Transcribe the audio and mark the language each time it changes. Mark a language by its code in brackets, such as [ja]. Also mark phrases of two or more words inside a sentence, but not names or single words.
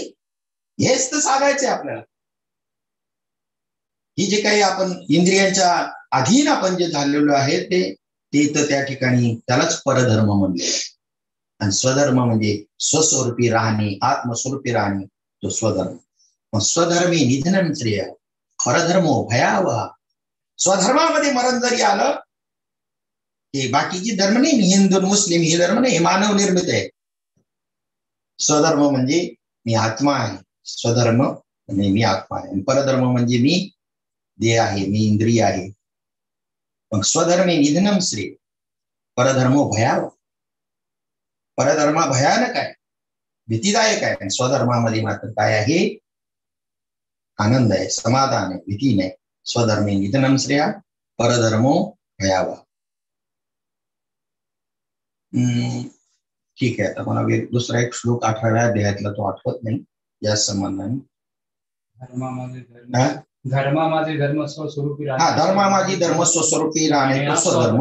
[mr] हेच तर सांगायचे आपल्याला. ही जे काही आपण इंद्रियांच्या अधीन आपण जे झालेलो आहे ते तर त्या ठिकाणी त्यालाच परधर्म म्हणले. आणि स्वधर्म म्हणजे स्वस्वरूपी राहणे, आत्मस्वरूपी राहणे, तो स्वधर्म. [sa] मग स्वधर्मी निधनम श्रेय, परधर्मो भयावह. [mr] स्वधर्मामध्ये मरण जरी आलं, हे बाकीची धर्म नाही, हिंदू मुस्लिम हे धर्म नाही, हे मानव निर्मित आहे. स्वधर्म म्हणजे मी आत्मा आहे, स्वधर्म म्हणजे मी आत्मा आहे. परधर्म म्हणजे मी देह आहे, मी इंद्रिय आहे. [sa] मग स्वधर्मे निधनम श्रेय, परधर्मो भयावह. [mr] परधर्म भयानक आहे, भीतीदायक आहे. आणि स्वधर्मामध्ये मात्र काय आहे, आनंद आहे, समाधान आहे, भीती नाही. [sa] स्वधर्मे निधनम श्रेय, परधर्मो भयावह. [mr] ठीक आहे. आता मला दुसरा एक श्लोक 18व्या अध्यायातला तो आठवत नाही या संबंधाने. धर्मामाझे धर्म स्वस्वरूपी राहणे. हा, धर्मामाझी धर्म स्वस्वरूपी राहणे, तो स्वधर्म.